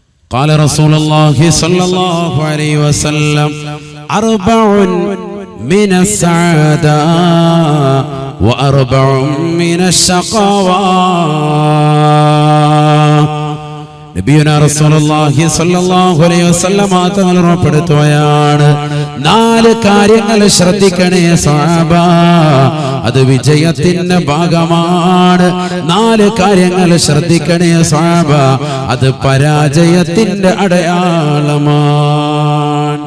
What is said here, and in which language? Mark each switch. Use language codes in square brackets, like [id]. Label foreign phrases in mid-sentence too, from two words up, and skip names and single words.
[ar] قال رسول الله صلى الله عليه وسلم 4 من السعادة و4 من الشقاوة. نبينا رسول الله صلى الله عليه وسلم [ml] തങ്ങൾ ഉറപ്പെടുത്തുകയാണ്, 4 കാര്യങ്ങൾ ശ്രദ്ധിക്കണേ സഹാബ, അത് വിജയത്തിന്റെ ഭാഗമാണ്. 4 കാര്യങ്ങൾ ശ്രദ്ധിക്കണേ സഹാബ, അത് പരാജയത്തിന്റെ അടയാളമാണ്.